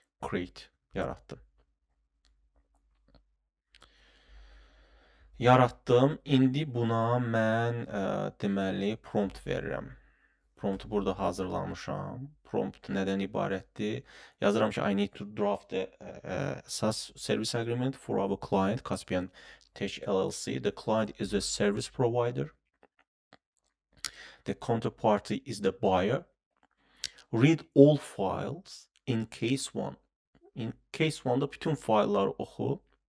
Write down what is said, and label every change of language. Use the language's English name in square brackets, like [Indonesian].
[Azerbaijani] Create yaratdım. Yaratdım. İndi buna mən deməli prompt verirəm. Promptu burada hazırlamışam. Prompt nədən ibarətdir? Yazıram ki, [English] I need to draft a service agreement for our client, Caspian Tech LLC. The client is a service provider. The counterparty is the buyer. Read all files in case 1. [Azerbaijani] In case 1'da bütün faylları oxu.